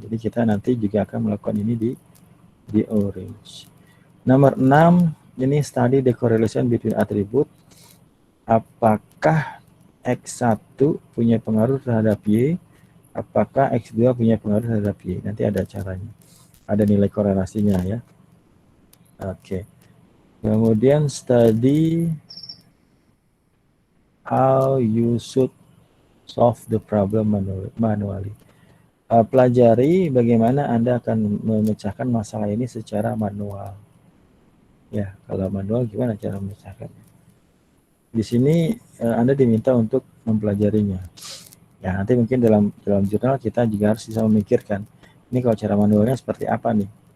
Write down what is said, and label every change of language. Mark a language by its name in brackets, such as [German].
[Indonesian] Jadi kita nanti juga akan melakukan ini di Orange. Nomor 6, ini [English] study the correlation between attribute. [Indonesian] Apakah X1 punya pengaruh terhadap Y? Apakah X2 punya pengaruh terhadap Y? Nanti ada caranya. Ada nilai korelasinya ya. Oke. [English] Kemudian study how you should solve the problem manually. [Indonesian] Pelajari bagaimana Anda akan memecahkan masalah ini secara manual. Ya, kalau manual gimana cara memecahkannya? Di sini Anda diminta untuk mempelajarinya. Ya, nanti mungkin dalam jurnal kita juga harus bisa memikirkan, ini kalau cara manualnya seperti apa nih?